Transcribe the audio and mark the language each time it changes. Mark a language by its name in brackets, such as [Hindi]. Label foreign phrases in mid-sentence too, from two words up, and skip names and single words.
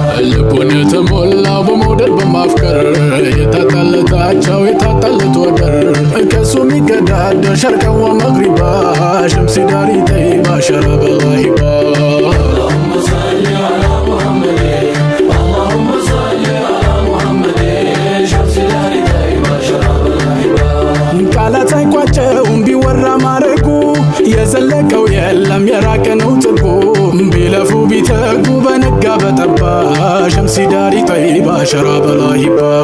[Amharic] ልቡን የተሞላ በመውደድ በማፍቀር የታጣለት፣ የታጣለት ወደር ከሱ የሚገዳደር [Arabic] شرقا ومغربا [Amharic] ሸምሲ ዳሪ ጠይባ ሸረበል ገይባ። [Arabic] اللهم صل على محمد، اللهم صل [Amharic] ቃላት አይቋጨውም ቢወራ ማረጉ፣ የዘለቀው የለም የራቀ ነው ጥጉ። ቢለፉ ቢተጉ በነጋ በጠባ፣ ሸምሲ ዳሪ ጠይባ ሸራ በላሂባ።